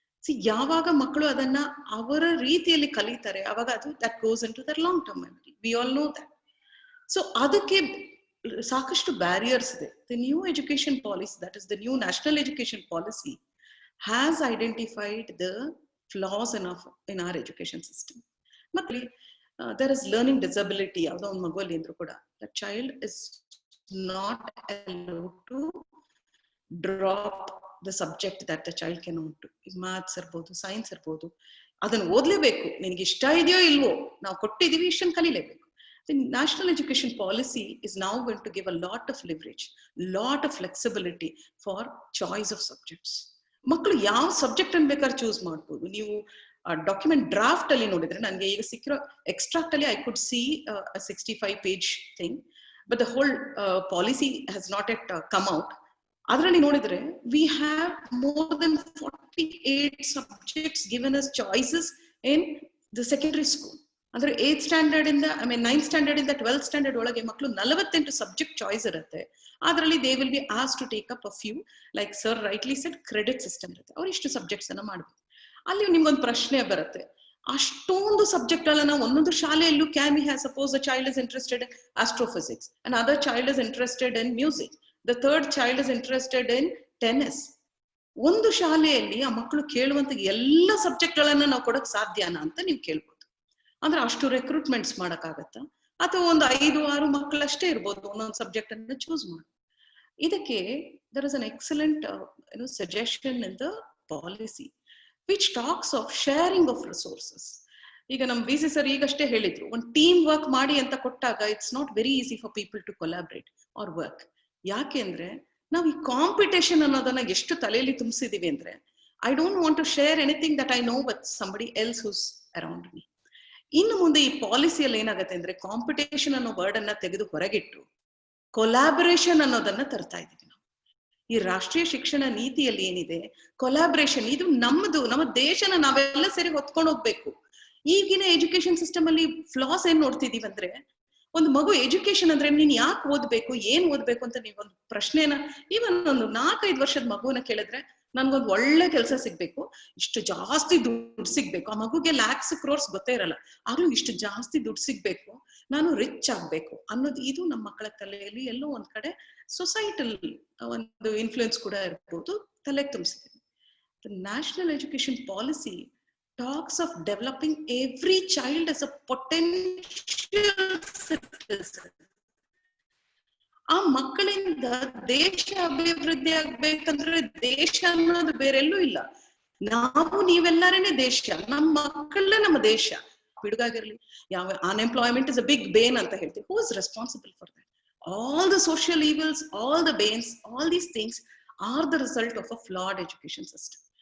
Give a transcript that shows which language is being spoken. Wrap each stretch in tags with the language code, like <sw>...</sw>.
<kn>ಯಾವಾಗ ಮಕ್ಕಳು ಅದನ್ನ ಅವರ ರೀತಿಯಲ್ಲಿ ಕಲಿತಾರೆ ಅವಾಗ ಅದು</kn> <en>That goes into their long term memory. We all know that. So</en> <kn>ಅದಕ್ಕೆ ಸಾಕಷ್ಟು ಬ್ಯಾರಿಯರ್ಸ್ ಇದೆ.</kn> <en>The new education policy, that is the new national education policy, has identified the flaws in our education system. ಮತ್ತೆ there is learning disability.</en> <kn>ಯಾವುದೋ ಒಂದು ಮಗುವಲ್ಲಿ ಅಂದ್ರೂ ಕೂಡ</kn> <en>the child is not allowed to drop the subject that the child cannot do.</en> <kn>Maths ಇರ್ಬೋದು, science ಇರ್ಬೋದು, ಅದನ್ನು ಓದ್ಲೇಬೇಕು. ನಿನಗೆ ಇಷ್ಟ ಇದೆಯೋ ಇಲ್ವೋ, ನಾವು ಕೊಟ್ಟಿದೀವಿ, ಇಷ್ಟನ್ನು ಕಲಿಲೇಬೇಕು.</kn> <en>The national education policy is now going to give a lot of leverage, lot of flexibility for choice of subjects.</en> <kn>ಮಕ್ಕಳು ಯಾವ ಸಬ್ಜೆಕ್ಟ್ ಅನ್ನು ಬೇಕಾದ್ರೆ ಚೂಸ್ ಮಾಡ್ಬೋದು. ನೀವು ಡಾಕ್ಯುಮೆಂಟ್ ಡ್ರಾಫ್ಟ್ ಅಲ್ಲಿ ನೋಡಿದ್ರೆ, ನನಗೆ ಈಗ ಸಿಕ್ಕಿರೋ ಎಕ್ಸ್ಟ್ರಾಕ್ಟ್ ಅಲ್ಲಿ</kn> <en>I could see 65 page thing, but the whole policy has not yet come out.</en> <kn>ಅದರಲ್ಲಿ ನೋಡಿದ್ರೆ</kn> <en>We have more than 48 subjects given as choices in the secondary school.</en> <kn>ಅಂದ್ರೆ 8th standard ಇಂದ 9th standard ಇಂದ 12th standard ಒಳಗೆ ಮಕ್ಕಳು 48 subject choice ಇರುತ್ತೆ.</kn> <en>ಅದರಲ್ಲಿ they will be asked to take up a few, like sir rightly said, credit system ಇರುತ್ತೆ.</en> <kn>ಅವ್ರು ಇಷ್ಟು ಸಬ್ಜೆಕ್ಟ್ಸ್ ಅನ್ನ ಮಾಡ್ಬೇಕು. ಅಲ್ಲಿ ನಿಮ್ಗೊಂದು ಪ್ರಶ್ನೆ ಬರುತ್ತೆ, ಅಷ್ಟೊಂದು ಸಬ್ಜೆಕ್ಟ್ ಅಲ್ಲ ನಾವು ಒಂದೊಂದು ಶಾಲೆಯಲ್ಲೂ</kn> <en>Can we have, suppose a child is interested in astrophysics, and other child is interested in music, the third child is interested in tennis.</en> <kn>ಒಂದು ಶಾಲೆಯಲ್ಲಿ ಆ ಮಕ್ಕಳು ಕೇಳುವಂತ ಎಲ್ಲ ಸಬ್ಜೆಕ್ಟ್ ಗಳನ್ನ ನಾವು ಕೊಡಕ್ ಸಾಧ್ಯನಾ ಅಂತ ನೀವು ಕೇಳ್ಬೋದು. ಅಂದ್ರೆ ಅಷ್ಟು ರೆಕ್ರೂಟ್ಮೆಂಟ್ಸ್ ಮಾಡಕ್ಕಾಗತ್ತಾ, ಅಥವಾ ಒಂದು 5-6 ಮಕ್ಕಳಷ್ಟೇ ಇರ್ಬೋದು ಒಂದೊಂದು ಸಬ್ಜೆಕ್ಟ್ ಅನ್ನ ಚೂಸ್ ಮಾಡಿ. ಇದಕ್ಕೆ</kn> <en>there is an excellent suggestion in the policy which talks of sharing of resources.</en> <kn>ಈಗ ನಮ್ ವಿ ಸಿ ಸರ್ ಈಗಷ್ಟೇ ಹೇಳಿದ್ರು, ಒಂದು ಟೀಮ್ ವರ್ಕ್ ಮಾಡಿ ಅಂತ ಕೊಟ್ಟಾಗ</kn> <en>It's not very easy for people to collaborate or work.</en> <kn>ಯಾಕೆ ಅಂದ್ರೆ ನಾವು ಈ ಕಾಂಪಿಟೇಷನ್ ಅನ್ನೋದನ್ನ ಎಷ್ಟು ತಲೆಯಲ್ಲಿ ತುಂಬಿಸಿದೀವಿ ಅಂದ್ರೆ,</kn> <en>I don't want to share anything that I know with somebody else who's around me.</en> <kn>ಇನ್ನು ಮುಂದೆ ಈ ಪಾಲಿಸಿಯಲ್ಲಿ ಏನಾಗುತ್ತೆ ಅಂದ್ರೆ, ಕಾಂಪಿಟೇಷನ್ ಅನ್ನೋ ವರ್ಡ್ ಅನ್ನ ತೆಗೆದು ಹೊರಗಿಟ್ಟು ಕೊಲಾಬರೇಷನ್ ಅನ್ನೋದನ್ನ ತರ್ತಾ ಇದೀವಿ ನಾವು. ಈ ರಾಷ್ಟ್ರೀಯ ಶಿಕ್ಷಣ ನೀತಿಯಲ್ಲಿ ಏನಿದೆ, ಕೊಲಾಬರೇಷನ್, ಇದು ನಮ್ದು, ನಮ್ಮ ದೇಶನ ನಾವೆಲ್ಲ ಸೇರಿ ಹೊತ್ಕೊಂಡು ಹೋಗ್ಬೇಕು. ಈಗಿನ ಎಜುಕೇಶನ್ ಸಿಸ್ಟಮ್ ಅಲ್ಲಿ ಫ್ಲಾಸ್ ಏನ್ ನೋಡ್ತಿದೀವಿ ಅಂದ್ರೆ, ಒಂದು ಮಗು ಎಜುಕೇಶನ್ ಅಂದ್ರೆ ನೀನ್ ಯಾಕೆ ಓದ್ಬೇಕು, ಏನ್ ಓದ್ಬೇಕು ಅಂತ ನೀವೊಂದು ಪ್ರಶ್ನೆನ ಇವನ್ ಒಂದು 4-5 ವರ್ಷದ ಮಗುವನ್ನ ಕೇಳಿದ್ರೆ, ನನ್ಗೊಂದು ಒಳ್ಳೆ ಕೆಲಸ ಸಿಗ್ಬೇಕು, ಇಷ್ಟು ಜಾಸ್ತಿ ದುಡ್ಡು ಸಿಗ್ಬೇಕು, ಆ ಮಗುಗೆ ಲ್ಯಾಕ್ಸ್ ಕ್ರೋರ್ಸ್ ಗೊತ್ತೇ ಇರಲ್ಲ, ಆದ್ರೂ ಇಷ್ಟು ಜಾಸ್ತಿ ದುಡ್ಡು ಸಿಗ್ಬೇಕು, ನಾನು ರಿಚ್ ಆಗ್ಬೇಕು ಅನ್ನೋದು, ಇದು ನಮ್ಮ ಮಕ್ಕಳ ತಲೆಯಲ್ಲಿ ಎಲ್ಲೋ ಒಂದ್ ಕಡೆ ಸೊಸೈಟಲ್ ಒಂದು ಇನ್ಫ್ಲೂಯೆನ್ಸ್ ಕೂಡ ಇರ್ಬೋದು, ತಲೆಗೆ ತುಂಬಿಸಿದೆ.</kn> <en>The national education policy talks of developing every child as a potential citizen.</en> <kn>ಆ ಮಕ್ಕಳಿಂದ ದೇಶ ಅಭಿವೃದ್ಧಿ ಆಗ್ಬೇಕಂದ್ರೆ ದೇಶ ಅನ್ನೋದು ಬೇರೆಲ್ಲೂ ಇಲ್ಲ, ನಾವು ನೀವೆಲ್ಲರೇನೆ ದೇಶ, ನಮ್ಮ ಮಕ್ಕಳೇ ನಮ್ಮ ದೇಶ. ಬಿಡುಗಾಗಿರ್ಲಿ, ಯಾವ ಅನ್ಎಂಪ್ಲಾಯ್ಮೆಂಟ್</kn> <en>is a big bane</en> <kn>ಅಂತ ಹೇಳ್ತೀವಿ.</kn> <en>Who is responsible for that? All the social evils, all the banes, all these things are the result of a flawed education system.</en>